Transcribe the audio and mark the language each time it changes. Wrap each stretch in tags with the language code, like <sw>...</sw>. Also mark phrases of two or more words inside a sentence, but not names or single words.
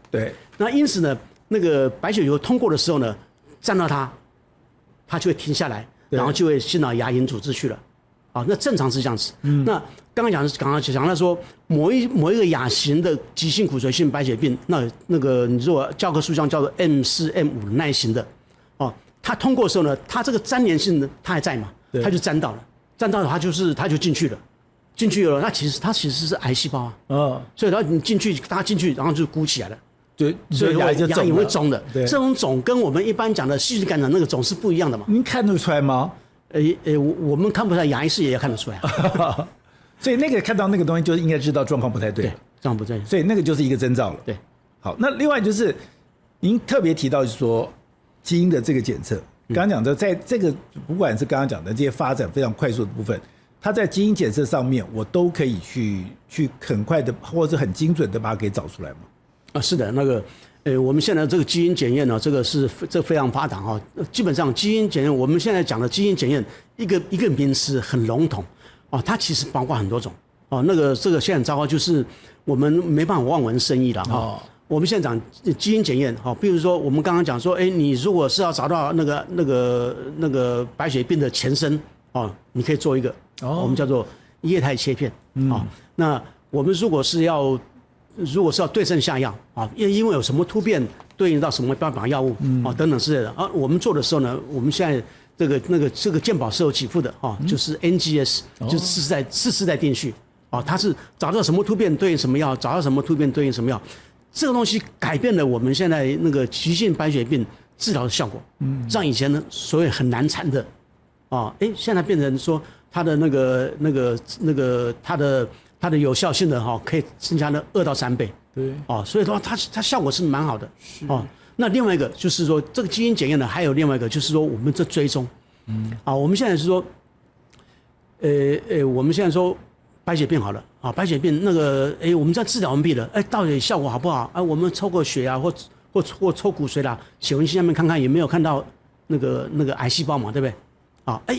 <zh>對，那因此呢，那個白血球通過的時候呢，沾到它就會停下來，然後就會進到牙齦組織去了。那正常是這樣子。那剛剛講到說某一個亞型的急性骨髓性白血病，那個你如果教科書上叫做 M4、M5 那一型的，它通過的時候呢，它這個粘連性呢，它還在嘛，它就粘到了，它就進去了，進去了，它其實是癌細胞啊。所以然後你大家進去，然後就鼓起來了， 所以牙齦會腫的。對，這種腫跟我們一般講的細菌感染那個腫是不一樣的嘛。您看得出來嗎？我們看不出來，牙醫師也看得出來。所以那個看到那個東西，就應該知道狀況不太對。對，狀況不對。所以那個就是一個徵兆了。對，好，那另外就是您特別提到，就是說基因的這個檢測，剛剛講的，在這個不管是剛剛講的這些發展非常快速的部分，它在基因檢測上面，我都可以去很快的或者很精準的把它給找出來嘛。是的，那個我們現在這個基因檢驗呢，這非常發達哈。基本上基因檢驗，我們現在講的基因檢驗一個名詞很籠統哦，它其實包括很多種哦。這個現在很糟糕，就是我們沒辦法望文生義了哈。哦，我們現在講基因檢驗哈，比如說我們剛剛講說，你如果是要找到那個白血病的前身哦，你可以做一個我們叫做液態切片啊。那我們如果是要對症下藥啊，因為有什麼突變對應到什麼標靶藥物啊等等之類的啊，我們做的時候呢，我們現在這個健保是有給付的啊，就是 NGS， 就是次世代定序啊，它是找到什麼突變對應什麼藥，找到什麼突變对應什麼藥，這個東西改變了我們現在那個急性白血病治療的效果，讓以前呢所謂很難纏的啊，現在變成說它的它的有效性的可以增加了2到3倍，对，所以说它效果是蠻好的，那另外一個就是說這個基因檢驗呢，還有另外一個就是說我們這追蹤，我們現在是說，我們現在說白血病好了啊，白血病那個我們在治療完畢了，到底效果好不好？我們抽過血啊，或抽骨髓啦，血紋下面看看有沒有看到那個癌細胞嘛，對不對？</zh>